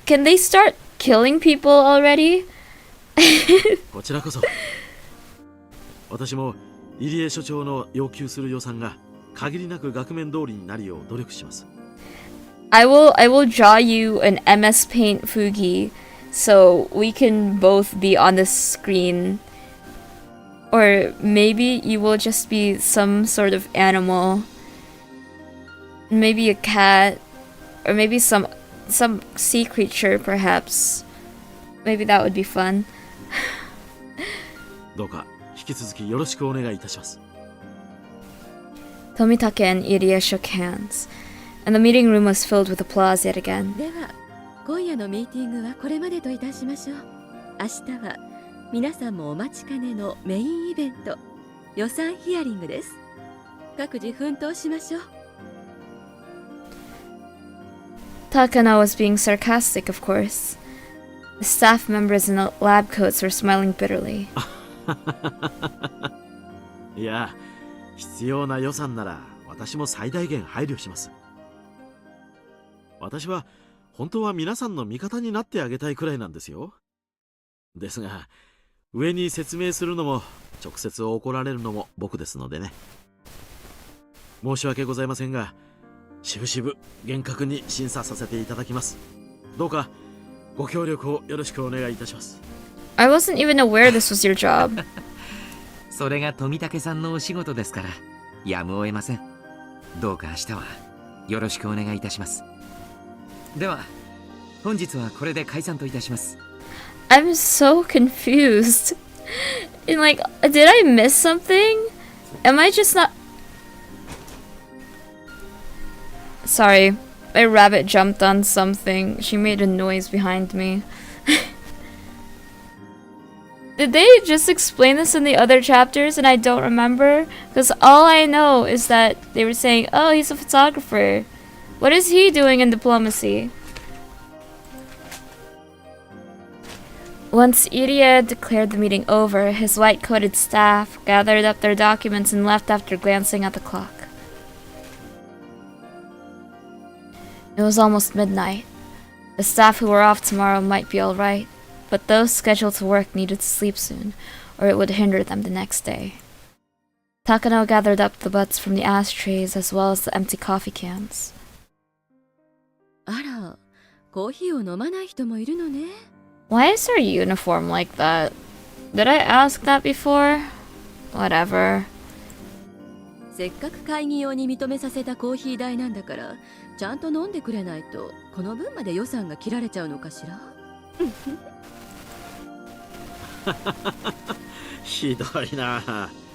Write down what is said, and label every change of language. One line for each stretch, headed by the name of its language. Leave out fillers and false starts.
English: Can they start killing people already?
Japanese: こちらこそ。私も入江所長の要求する予算が限りなく額面通りになるよう努力します。
English: I will draw you an MS Paint Fugi so we can both be on the screen. Or maybe you will just be some sort of animal. Maybe a cat. Or maybe some sea creature, perhaps. Maybe that would be fun.
Japanese: どうか引き続きよろしくお願いいたします。
English: Tomitake and Irie shook hands, and the meeting room was filled with applause yet again.
Japanese: では今夜のミーティングはこれまでといたしましょう。明日は皆さんもお待ちかねのメインイベント、予算ヒアリングです。各自奮闘しましょう。
English: Takano was being sarcastic, of course. The staff members in the lab coats were smiling bitterly.
Japanese: いや、必要な予算なら私も最大限配慮します。私は本当は皆さんの味方になってあげたいくらいなんですよ。ですが上に説明するのも直接怒られるのも僕ですのでね。申し訳ございませんが、しぶしぶ厳格に審査させていただきます。どうかご協力をよろしくお願いいたします。
English: I wasn't even aware this was your job.
Japanese: それが富武さんのお仕事ですからやむを得ません。どうか明日はよろしくお願いいたします。では本日はこれで解散といたします。
English: I'm so confused. And like, did I miss something? Am I just not... Sorry, my rabbit jumped on something. She made a noise behind me. Did they just explain this in the other chapters and I don't remember? Because all I know is that they were saying, oh, he's a photographer. What is he doing in diplomacy? Once Irie declared the meeting over, his white-coated staff gathered up their documents and left after glancing at the clock. It was almost midnight. The staff who were off tomorrow might be alright, but those scheduled to work needed to sleep soon, or it would hinder them the next day. Takano gathered up the butts from the ashtrays as well as the empty coffee cans.
Japanese: あら、コーヒーを飲まない人もいるのね。
English: Why is her uniform like that? Did I ask that before? Whatever.
Japanese: せっかく会議用に認めさせたコーヒー代なんだから、ちゃんと飲んでくれないとこの分まで予算が切られちゃうのかしら。ひどいな。